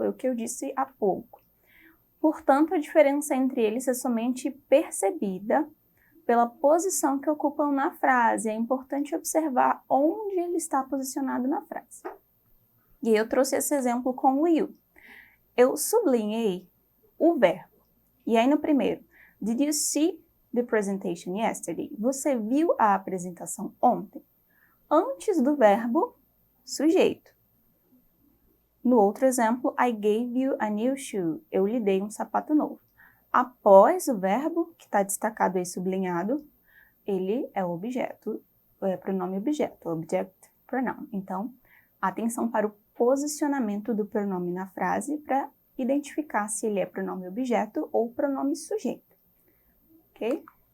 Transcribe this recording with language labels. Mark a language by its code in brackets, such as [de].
[pt] Foi o que eu disse há pouco. Portanto, a diferença entre eles é somente percebida pela posição que ocupam na frase. É importante observar onde ele está posicionado na frase. E eu trouxe esse exemplo com o you. Eu sublinhei o verbo. E aí no primeiro, [en] did you see the presentation yesterday? [pt] Você viu a apresentação ontem? Antes do verbo, sujeito. No outro exemplo, [en] I gave you a new shoe. [pt] Eu lhe dei um sapato novo. Após o verbo, que está destacado aí sublinhado, ele é o objeto, é pronome objeto, object pronoun. Então, atenção para o posicionamento do pronome na frase para identificar se ele é pronome objeto ou pronome sujeito. Ok?